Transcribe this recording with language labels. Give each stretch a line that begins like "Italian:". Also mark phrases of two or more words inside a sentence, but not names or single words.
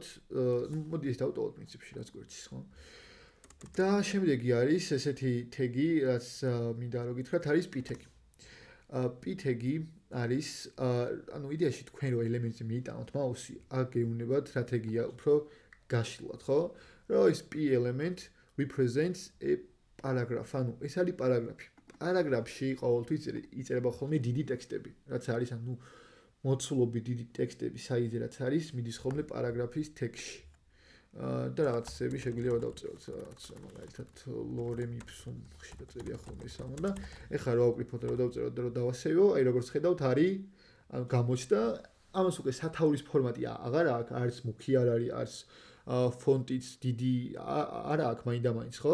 Georgian: მოდი ეს დავტოვოთ პრინციპში რაც გვერდს, ხო? და შემდეგი არის ესეთი თეგი, რაც მინდა რომ გითხრათ, არის p-თეგი. p-თეგი არის, ანუ იდეაში თქვენ რო ელემენტზე მიიტანოთ მაუსი, აქ გეუბნებათ რა თეგია უფრო გაშლილად, ხო? რომ ეს
English: p element represents a paragraph,
Georgian: ანუ ეს არის პარაგრაფი. პარაგრაფში ყოველთვის იწერება ხოლმე დიდი ტექსტები, რაც არის ანუ მოცულობი დიდი ტექსტები, საიზე რაც არის, მიდის ხოლმე პარაგრაფის ტექსტში. და რაღაცები შეგვიძლია დავწეროთ, რაღაც მაგალითად
Latin: lorem ipsum
Georgian: ხშირად წერია ხოლმე ეს ამბავი და ეხლა რა ვაკრიფოთ რომ დავწეროთ და რომ დავასეივო, აი როგორც ხედავთ არის ანუ გამოჩნდა, ამას უკვე სათაურის ფორმატი აღარ აქვს, არც მუქი არ არის, არც ფონტიც დიდი არა აქვს მაინდა-მაინც, ხო?